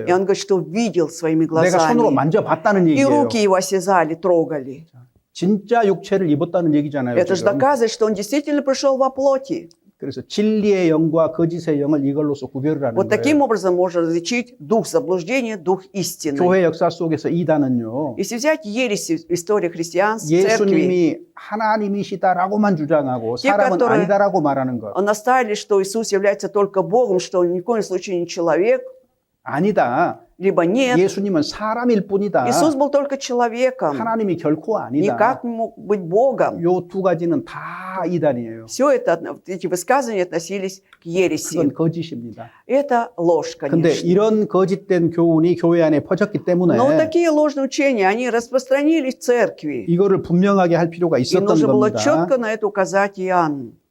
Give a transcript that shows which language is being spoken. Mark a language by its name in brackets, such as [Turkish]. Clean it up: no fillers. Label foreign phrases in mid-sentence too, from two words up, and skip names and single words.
[Russian] и он говорит, что видел своими [Korean] 내가 손으로 [Russian] глазами. [Korean] 만져봤다는 [Russian] И [Korean] 얘기예요. [Russian] руки его осязали, трогали. [Korean] 진짜 육체를 입었다는 얘기잖아요. [Russian] Это же [Korean] 지금. [Russian] доказывает, что он действительно пришел во плоти. [Korean] 그래서 진리의 영과 거짓의 영을 이걸로서 구별을 하는 [Russian] Вот таким [Korean] 거예요. [Russian] образом можно различить дух заблуждения, дух истины. [Korean] 교회 역사 속에서 이단은요. [Russian] Если взять ереси в истории христианства, церкви, [Korean] 예수님이 하나님이시다라고만 주장하고 사람은 [Russian] которые- [Korean] 아니다라고 말하는 것. [Russian] настаивали, что Иисус является только Богом, что он ни в коем случае не человек, [Korean] 아니다. [Russian] либо нет. [Korean] 예수님은 사람일 뿐이다. [Russian] Иисус был только человеком, [Korean] 하나님이 결코 아니다. [Russian] никак не мог быть Богом. [Korean] 요 두 가지는 다 이단이에요. [Russian] Все это, вот эти высказывания относились к ереси. [Korean] 그건 거짓입니다. [Russian] Это ложь, [Korean] 근데 [Russian] конечно. [Korean] 이런 거짓된 교훈이 교회 안에 퍼졌기 때문에 [Russian] Но такие ложные учения, они распространились в церкви. [Korean] 이거를 분명하게 할 필요가 [Russian] И [Korean] 있었던 [Russian] нужно было [Korean] 겁니다. [Russian] четко на это указать Иоанну.